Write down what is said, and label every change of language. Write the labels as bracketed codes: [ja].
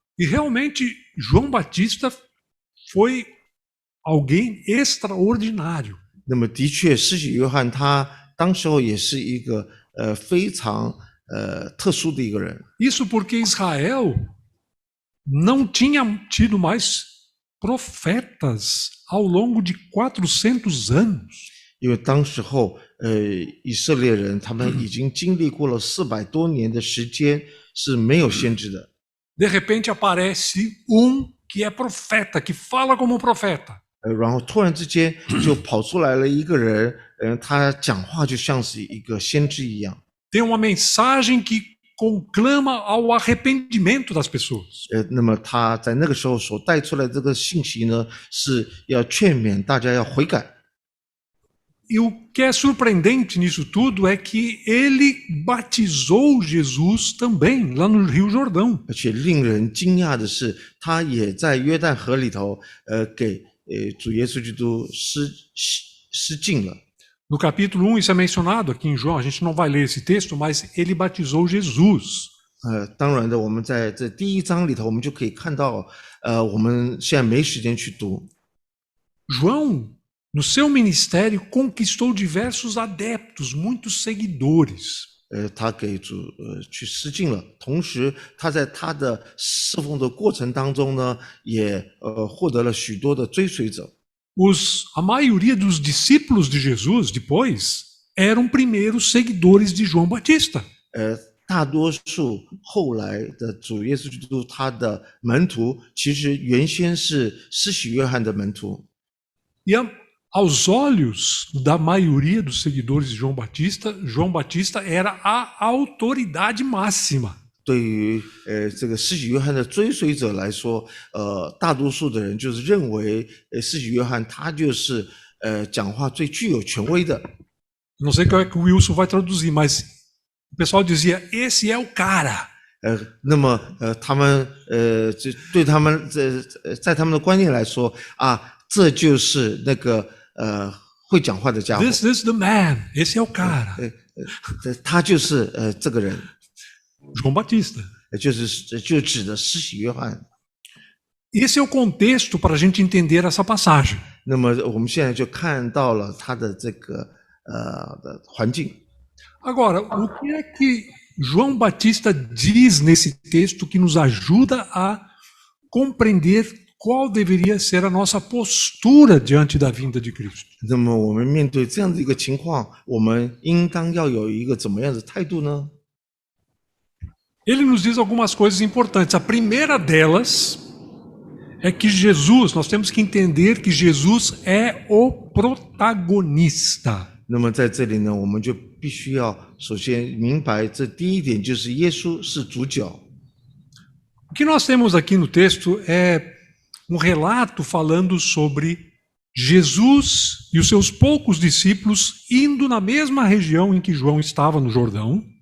[pt] E realmente, João Batista foi alguém extraordinário. [zh] 那么的确，施洗约翰他当时候也是一个非常特殊的一个人。 [pt] Isso porque Israel não tinha tido mais profetas ao longo de 400 anos. [zh] 因为当时候以色列人他们已经经历过了400多年的时间是没有先知的。 [pt] De repente aparece que é profeta, que fala como profeta. [zh] 然后突然之间就跑出来了一个人，他讲话就像是一个先知一样。 [pt] Tem uma mensagem que conclama ao arrependimento das pessoas. [zh] 那么他在那个时候所带出来这个信息呢，是要劝勉大家要悔改。 [pt] E o que é surpreendente nisso tudo é que ele batizou Jesus também, lá no Rio Jordão. [zh] 而且令人惊讶的是，他也在约旦河里头，给主耶稣基督施浸了。 [pt] No capítulo 1, isso é mencionado aqui em João, a gente não vai ler esse texto, mas ele batizou Jesus. [zh] 当然的，我们在这第1章里头，我们就可以看到，我们现在没时间去读。 [pt] João, no seu ministério, conquistou diversos adeptos, muitos seguidores. [zh] 他给主去施浸了，同时他在他的侍奉的过程当中呢，也获得了许多的追随者。 [pt] A maioria dos discípulos de Jesus, depois, eram primeiros seguidores de João Batista. [zh] 大多数后来的主耶稣基督他的门徒，其实原先是施洗约翰的门徒。 [pt] E aos olhos da maioria dos seguidores de João Batista era a autoridade máxima. [zh] 对于这个施洗约翰的追随者来说，大多数的人就是认为施洗约翰他就是讲话最具有权威的。 [pt] Não sei como é que o Wilson vai traduzir, mas o pessoal dizia: esse é o cara. [zh] 那么他们就对他们在他们的观念来说啊，这就是那个会讲话的家伙。 [en] This is the man. [pt] Esse é o cara. [zh] 他就是这个人。 [pt] João Batista. [zh] 就指的施洗约翰。 [pt] Esse é o contexto para a gente entender essa passagem. [zh] 那么我们现在就看到了他的这个的环境。 [pt] Agora, o que é que João Batista diz nesse texto que nos ajuda a compreender qual deveria ser a nossa postura diante da vinda de Cristo? [zh] 那么我们面对这样的一个情况，我们应当要有一个怎么样的态度呢？ [pt] Ele nos diz algumas coisas importantes. A primeira delas é que Jesus, nós temos que entender que Jesus é o protagonista. [zh] 那么在这里呢，我们就必须要首先明白，这第一点就是耶稣是主角。 [pt] O que nós temos aqui no texto é um relato falando sobre Jesus e os seus poucos discípulos indo na mesma região em que João estava no Jordão.